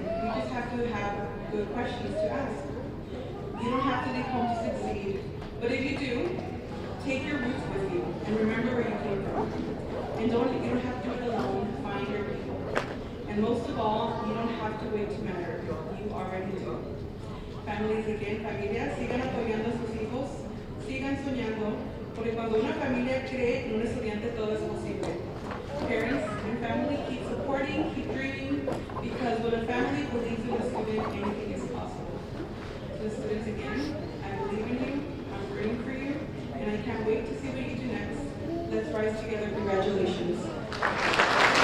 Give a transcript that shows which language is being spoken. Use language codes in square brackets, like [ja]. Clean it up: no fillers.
[en] You just have to have good questions to ask. You don't have to leave home to succeed, but if you do, take your roots with you and remember where you came from. And you don't have to do it alone, find your people. And most of all, you don't have to wait to matter. You already do. [es] Familias again, familias, sigan apoyando a sus hijos, sigan soñando, porque cuando una familia cree en un estudiante todo es posible. [en] Parents and family, keep supporting, keep dreaming, because when a family believes in a student, anything is possible. The students again, I believe in you, I'm rooting for you, and I can't wait to see what you do next. Let's rise together. Congratulations.